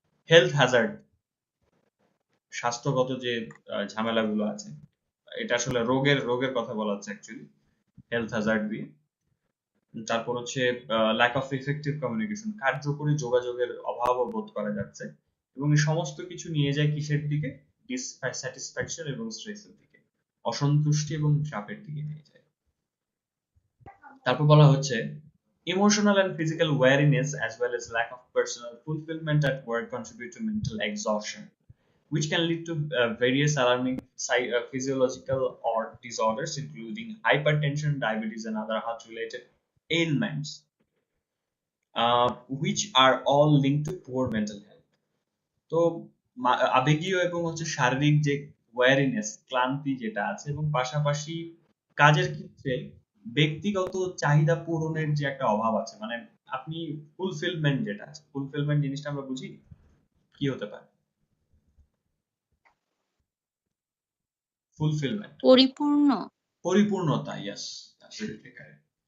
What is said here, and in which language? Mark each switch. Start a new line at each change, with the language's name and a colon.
Bangla: Health Hazard, স্বাস্থ্যগত যে ঝামেলাগুলো আছে, এটা আসলে রোগের কথা বলা হচ্ছে অ্যাকচুয়ালি হেলথ হ্যাজার্ড দিয়ে। তারপর হচ্ছে ল্যাক অফ ইফেক্টিভ কমিউনিকেশন, কার্যকরী যোগাযোগের অভাবও বোধ করা যাচ্ছে, এবং এই সমস্ত কিছু নিয়ে যায় কিসের দিকে, ডিসস্যাটিসফ্যাকশন এবং স্ট্রেসের দিকে, অসন্তুষ্টি এবং চাপের দিকে নিয়ে যায়। তারপর বলা হচ্ছে
English: emotional and physical weariness as well as lack of personal fulfillment at work contribute to mental exhaustion, which can lead to various alarming physiological or disorders including hypertension, diabetes and other heart related ailments, which are all linked to poor mental health.
Bangla: তো আবেগীয় এবং হচ্ছে শারীরিক যে ওয়ারিনেস, ক্লান্তি যেটা আছে, এবং পাশাপাশি কাজের ক্ষেত্রে ব্যক্তিগত চাহিদা পূরণের যে একটা অভাব আছে, মানে আপনি ফুলফিলমেন্ট যেটা আছে, ফুলফিলমেন্ট জিনিসটা আমরা বুঝি কি হতে পারে, ফুলফিলমেন্ট পরিপূর্ণতা, ইয়েস, অ্যাবসলিউটলি কারেক্ট।